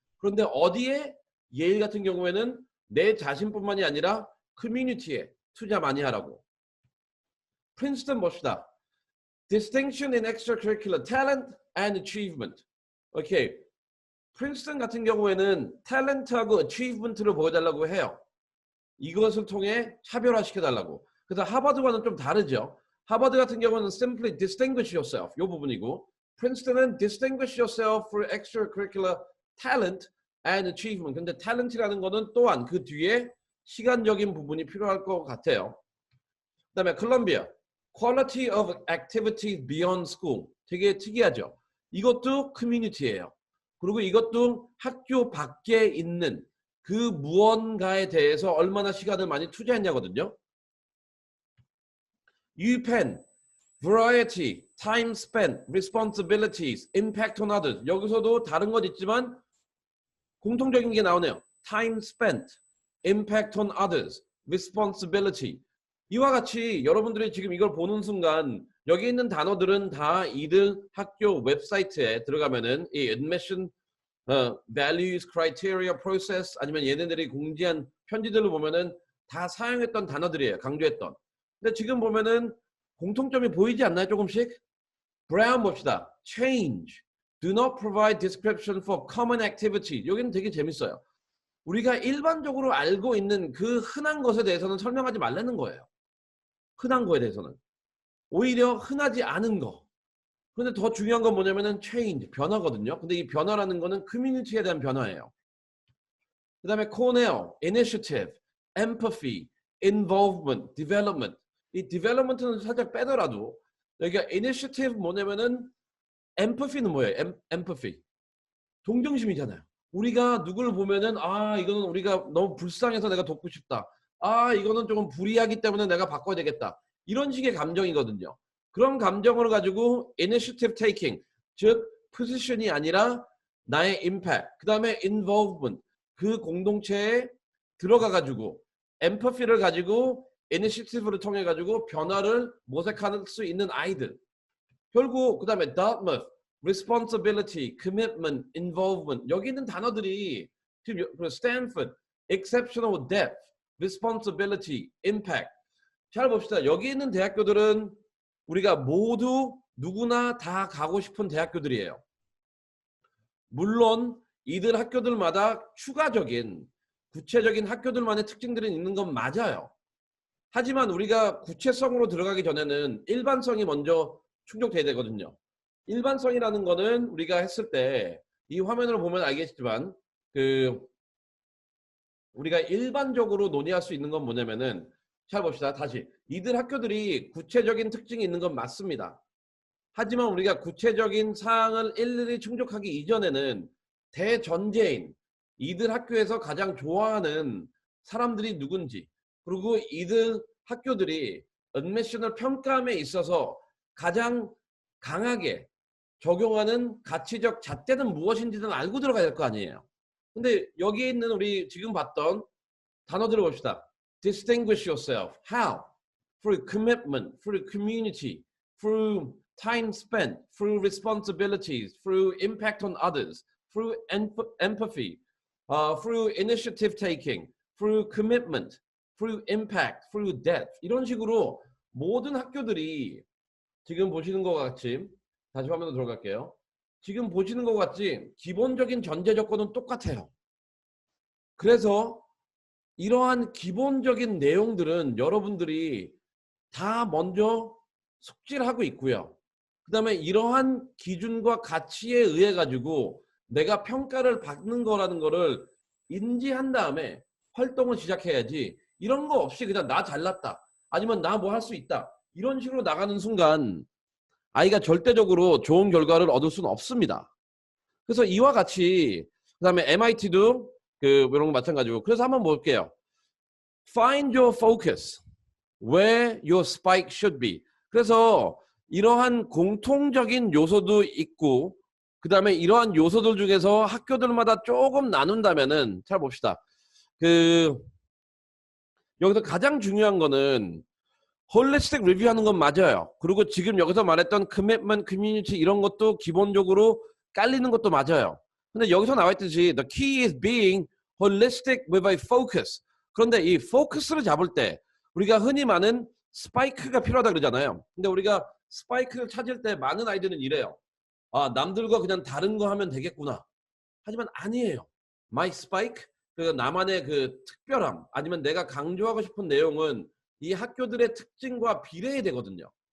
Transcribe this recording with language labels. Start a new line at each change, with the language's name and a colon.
Korean: 그런데 어디에 예일 같은 경우에는 내 자신뿐만이 아니라 커뮤니티에 투자 많이 하라고. 프린스턴 봅시다.
English: distinction in extracurricular talent and achievement. 오케이.
Korean: 프린스턴 같은 경우에는 탤런트하고 achievement를 보여달라고 해요. 이것을 통해 차별화시켜달라고. 그래서 하버드와는 좀 다르죠. 하버드 같은 경우는
English: simply distinguish yourself
Korean: 이 부분이고, 프린스턴은
English: distinguish yourself for extracurricular talent and achievement.
Korean: 근데 talent이라는 거는 또한 그 뒤에 시간적인 부분이 필요할 것 같아요. 그 다음에 콜롬비아
English: quality of activities beyond school.
Korean: 되게 특이하죠. 이것도 커뮤니티예요. 그리고 이것도 학교 밖에 있는 그 무언가에 대해서 얼마나 시간을 많이 투자했냐거든요.
English: UPenn, variety, time spent, responsibilities, impact on others.
Korean: 여기서도 다른 것 있지만 공통적인 게 나오네요.
English: time spent, impact on others, responsibility.
Korean: 이와 같이 여러분들이 지금 이걸 보는 순간 여기 있는 단어들은 다 이들 학교 웹사이트에 들어가면은 이 admission values, criteria, process 아니면 얘네들이 공지한 편지들을 보면은 다 사용했던 단어들이에요. 강조했던. 근데 지금 보면은 공통점이 보이지 않나요? 조금씩? 브라운 봅시다. change.
English: Do not provide description for common activity.
Korean: 여기는 되게 재밌어요. 우리가 일반적으로 알고 있는 그 흔한 것에 대해서는 설명하지 말라는 거예요. 흔한 거에 대해서는. 오히려 흔하지 않은 거. 그런데 더 중요한 건 뭐냐면은 change, 변화거든요. 근데 이 변화라는 거는 커뮤니티에 대한 변화예요. 그 다음에 Cornell, initiative, empathy, involvement, development. 이 development는 살짝 빼더라도 여기가 initiative 뭐냐면은 empathy는 뭐예요? empathy. 동정심이잖아요. 우리가 누구를 보면은 아 이거는 우리가 너무 불쌍해서 내가 돕고 싶다. 아 이거는 조금 불이하기 때문에 내가 바꿔야 되겠다. 이런 식의 감정이거든요. 그런 감정을 가지고 initiative taking, 즉 포지션이 아니라 나의 impact, 그 다음에 involvement, 그 공동체에 들어가 가지고 empathy를 가지고 initiative를 통해 가지고 변화를 모색할 수 있는 아이들. 결국 그 다음에
English: Dartmouth, responsibility, commitment, involvement.
Korean: 여기 있는 단어들이 지금
English: Stanford, exceptional depth, responsibility, impact.
Korean: 잘 봅시다. 여기 있는 대학교들은 우리가 모두 누구나 다 가고 싶은 대학교들이에요. 물론 이들 학교들마다 추가적인 구체적인 학교들만의 특징들이 있는 건 맞아요. 하지만 우리가 구체성으로 들어가기 전에는 일반성이 먼저 충족돼야 되거든요. 일반성이라는 거는 우리가 했을 때 이 화면을 보면 알겠지만 우리가 일반적으로 논의할 수 있는 건 뭐냐면은 잘 봅시다. 다시 이들 학교들이 구체적인 특징이 있는 건 맞습니다. 하지만 우리가 구체적인 사항을 일일이 충족하기 이전에는 대전제인 이들 학교에서 가장 좋아하는 사람들이 누군지, 그리고 이들 학교들이 admission을 평가함에 있어서 가장 강하게 적용하는 가치적 잣대는 무엇인지는 알고 들어가야 될 거 아니에요. 근데 여기에 있는 우리 지금 봤던 단어들을 봅시다.
English: Distinguish yourself. How? Through commitment, through community, through time spent, through responsibilities, through impact on others, through empathy, through initiative taking, through commitment, through impact, through depth.
Korean: 이런 식으로 모든 학교들이 지금 보시는 것 같이 다시 화면으로 들어갈게요. 지금 보시는 것 같이 기본적인 전제 조건은 똑같아요. 그래서 이러한 기본적인 내용들은 여러분들이 다 먼저 숙지를 하고 있고요. 그 다음에 이러한 기준과 가치에 의해 가지고 내가 평가를 받는 거라는 거를 인지한 다음에 활동을 시작해야지, 이런 거 없이 그냥 나 잘났다 아니면 나 뭐 할 수 있다 이런 식으로 나가는 순간 아이가 절대적으로 좋은 결과를 얻을 수는 없습니다. 그래서 이와 같이 그 다음에 MIT도 이런 거 마찬가지고. 그래서 한번 볼게요.
English: Find your focus where your spike should be.
Korean: 그래서 이러한 공통적인 요소도 있고 그 다음에 이러한 요소들 중에서 학교들마다 조금 나눈다면은 잘 봅시다. 여기서 가장 중요한 거는 홀리스틱 리뷰하는 건 맞아요. 그리고 지금 여기서 말했던 commitment, community 이런 것도 기본적으로 깔리는 것도 맞아요. 근데 여기서 나와 있듯이
English: the key is being holistic with a focus.
Korean: 그런데 이 focus를 잡을 때 우리가 흔히 말하는 스파이크가 필요하다 그러잖아요. 근데 우리가 스파이크를 찾을 때 많은 아이들은 이래요. 아, 남들과 그냥 다른 거 하면 되겠구나. 하지만 아니에요. My spike, 그 나만의 그 특별함, 아니면 내가 강조하고 싶은 내용은 이 학교들의 특징과 비례해야 되거든요.